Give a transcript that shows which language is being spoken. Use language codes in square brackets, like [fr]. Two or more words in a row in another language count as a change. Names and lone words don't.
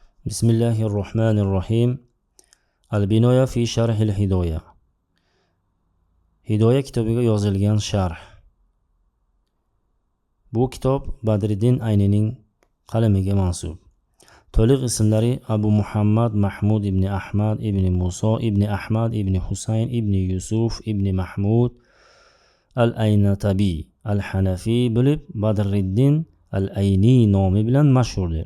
[ar] بسم الله الرحمن الرحيم. البناية في شرح الهداية. [uz] Hidoya kitobiga yozilgan sharh. Bu kitob Badriddin Aynining qalamiga mansub. To'liq ismlari Abu Muhammad Mahmud ibn Ahmad ibn Musa ibn Ahmad ibn Husayn ibn Yusuf ibn Mahmud al-Aynatabi al-Hanafi bo'lib, Badriddin al-Ayni nomi bilan mashhurdir.